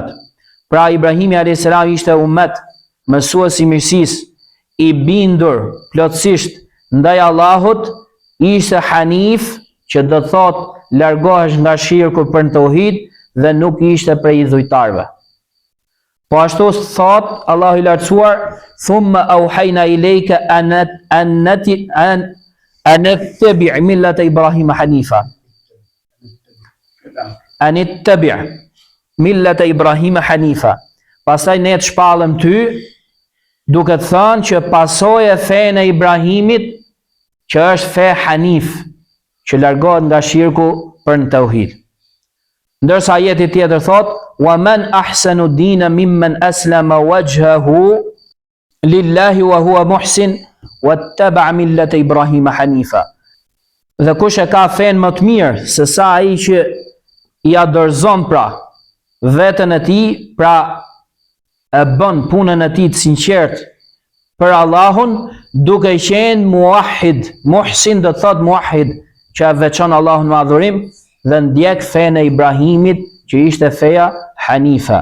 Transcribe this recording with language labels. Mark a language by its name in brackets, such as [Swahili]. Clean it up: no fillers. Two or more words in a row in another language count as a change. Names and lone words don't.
[Albanian] Pra Ibrahimi [Arabic] عليه السلام [Albanian] ishte ummet, mësues i mirësisë, i bindur plotësisht ndaj Allahut, ishte hanif, që do të thotë largohesh nga shirku për tauhid dhe nuk ishte prej idhujtarëve. Po ashtu thot Allahu i lartësuar: [Arabic] ثم أوحينا إليك أن اتبع ملة إبراهيم حنيفا. أن اتبع ملة إبراهيم حنيفا. [Albanian] Pastaj ne të shpallëm ty duke thënë që pasojë e fenë e Ibrahimit, që është fe Hanif, që largohet nga shirku për në tauhid. Ndërsa ajeti tjetër thot: [Arabic] "ومن أحسن دينا ممن أسلم وجهه لله وهو محسن واتبع ملة إبراهيم حنيفا." [Albanian] Dhe kush e ka fen më të mirë se sa ai që i adorzon pra veten e tij, pra e bën punën e tij të sinqert për Allahun, duke qenë muahid. Muhsin do të thot muahid, që e veçon Allahun me adhurim dhe ndjek fenë e Ibrahimit, që ishte feja Hanifa.